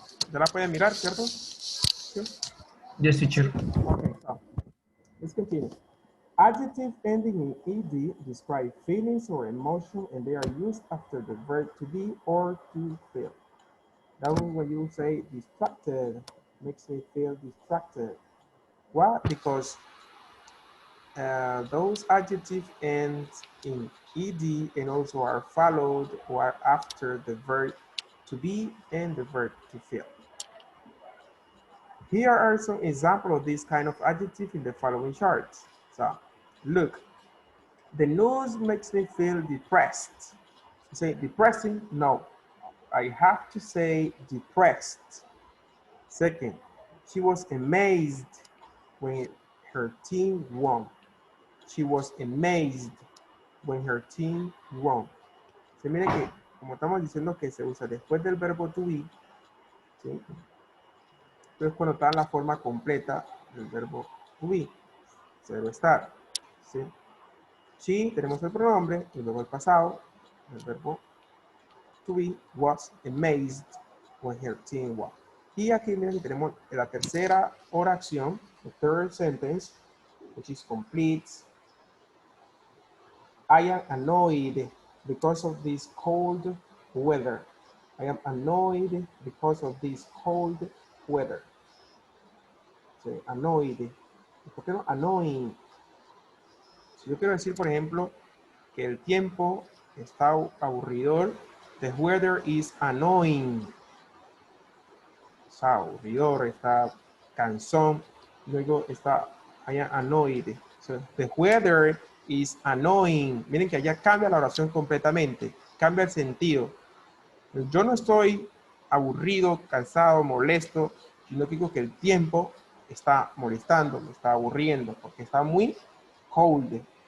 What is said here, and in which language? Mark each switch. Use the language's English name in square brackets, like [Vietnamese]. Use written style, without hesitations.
[Spanish] ¿Se la pueden mirar, cierto? ¿Sí? [English] Yes, teacher. Okay, so let's continue. Adjective ending in ed describe feelings or emotion, and they are used after the verb to be or to feel. That one when you say distracted, makes me feel distracted. Why? Because those adjectives end in ed and also are followed or after the verb to be and the verb to feel. Here are some examples of this kind of adjective in the following charts. So, look, the news makes me feel depressed. You say depressing? No, I have to say depressed. Second, she was amazed when her team won. She was amazed when her team won. [Spanish] Se mire que, como estamos diciendo que se usa después del verbo to be, ¿sí? Entonces cuando está en la forma completa del verbo to be, se debe estar, ¿sí? She, tenemos el pronombre, y luego el pasado, el verbo to be, [English] was amazed when her team won. [Spanish] Y aquí miren que tenemos la tercera oración, [English] the third sentence, which is complete. I am annoyed because of this cold weather. I am annoyed because of this cold weather. [Spanish] Sí, annoyed. ¿Por qué no? Annoying. Si yo quiero decir, por ejemplo, que el tiempo está aburridor, [English] the weather is annoying. [Spanish] Está aburridor, está cansón. Luego está, [English] I am annoyed. So, the weather is annoying. [Spanish] Miren que allá cambia la oración completamente. Cambia el sentido. Yo no estoy aburrido, cansado, molesto, sino que digo que el tiempo está molestando, me está aburriendo, porque está muy cold.